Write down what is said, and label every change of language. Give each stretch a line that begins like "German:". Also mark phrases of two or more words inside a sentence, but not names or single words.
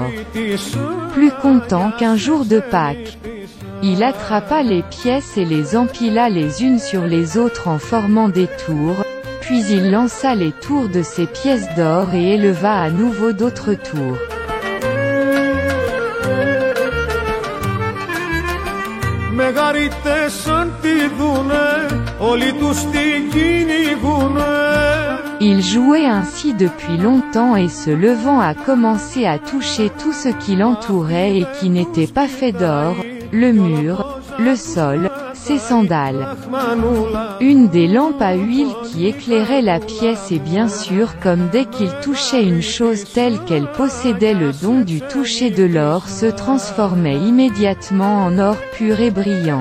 French: Plus content qu'un jour de Pâques, il attrapa les pièces et les empila les unes sur les autres en formant des tours, puis il lança les tours de ces pièces d'or et éleva à nouveau d'autres tours.
Greek: Μεγαρίτες σαν τη δούνε
French: Il jouait ainsi depuis longtemps et se levant a commencé à toucher tout ce qui l'entourait et qui n'était pas fait d'or, le mur, le sol, ses sandales. Une des lampes à huile qui éclairait la pièce et bien sûr comme dès qu'il touchait une chose telle qu'elle possédait le don du toucher de l'or se transformait immédiatement en or pur et brillant.